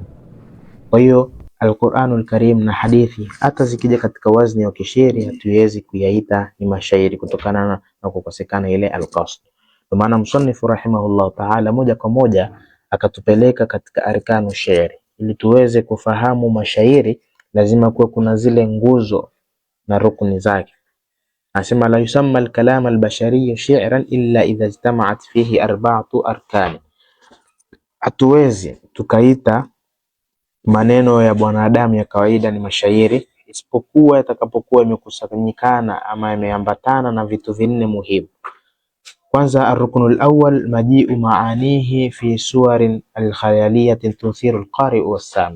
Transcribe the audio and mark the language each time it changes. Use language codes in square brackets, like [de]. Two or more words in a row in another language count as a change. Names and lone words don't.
[sw] Kwa hiyo Al-Qur'anul Karim na hadithi hata zikija katika wazni wa kishairi hatuwezi kuyaita ni mashairi kutokana na kukosekana ile al-qasd. Kwa maana msanifu [ar] رحمه الله تعالى [sw] moja kwa moja akatupeleka katika [ar] أركان الشعر. [sw] Ili tuweze kufahamu mashairi lazima kuwe kuna zile nguzo na rukuni zake. [ar] Anasema لا يسمى الكلام البشري شعرا إلا إذا اجتمعت فيه أربعة أركان. [sw] Hatuwezi tukaita maneno ya bwanadamu ya kawaida ni mashairi isipokuwa yatakapokuwa imekusanyikana ama yameambatana na vitu vinne muhimu. [ar] Kwanza, الركن الأول مجيء معانيه في صور خيالية تثير القارئ والسامع.